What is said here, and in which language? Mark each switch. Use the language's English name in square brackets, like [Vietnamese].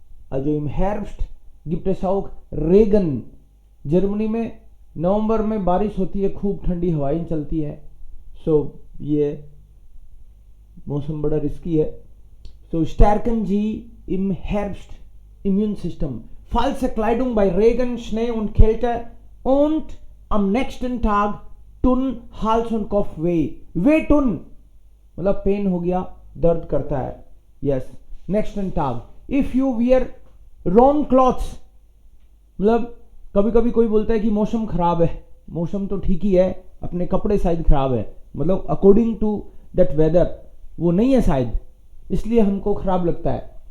[German] Also im Herbst gibt es auch Regen. [Hindi] Germany में नवंबर में बारिश होती है, खूब ठंडी हवाएं चलती है. सो ये मौसम बड़ा रिस्की है. [German] So stärken Sie im Herbst Immunsystem. Falsche Kleidung bei Regen, Schnee und Kälte und am nächsten Tag tun Hals und Kopf weh. Weh tun [Hindi] मतलब पेन हो गया, दर्द करता है. [English] Yes. [German] Nächsten Tag. [English] If you wear wrong clothes [Hindi] मतलब कभी कभी कोई बोलता है कि मौसम खराब है. मौसम तो ठीक ही है, अपने कपड़े शायद खराब है. मतलब [English] according to that weather [Hindi] वो नहीं है शायद, इसलिए हमको खराब लगता है.